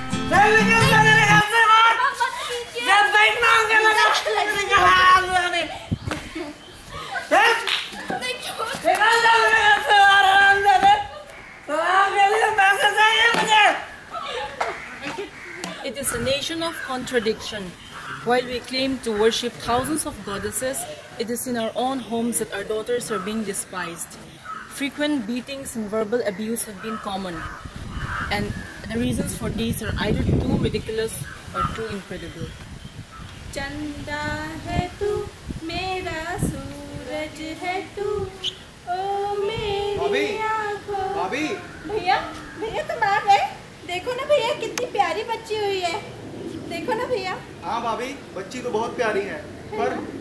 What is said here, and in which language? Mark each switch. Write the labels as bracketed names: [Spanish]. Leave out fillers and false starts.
[Hindi] चल निकल जा मेरे घर से बाहर। जब बैठना होगा लगा निकल हरामजादी। चल। निकल जा मेरे घर से बाहर हरामजादी। तो आपके लिए पैसे चाहिए मुझे। [English] It is a nation of contradiction. While we claim to worship thousands of goddesses, it is in our own homes that our daughters are being despised. Frequent beatings and verbal abuse have been common, and the reasons for these are either too ridiculous or too incredible. [Hindi] चंदा है तू, मेरा सूरज है तू, ओ मेरी आँखों। भाभी, भैया तुम आ गए। देखो ना भैया कितनी प्यारी बच्ची हुई है। देखो ना भैया। हाँ भाभी, बच्ची तो बहुत प्यारी है, पर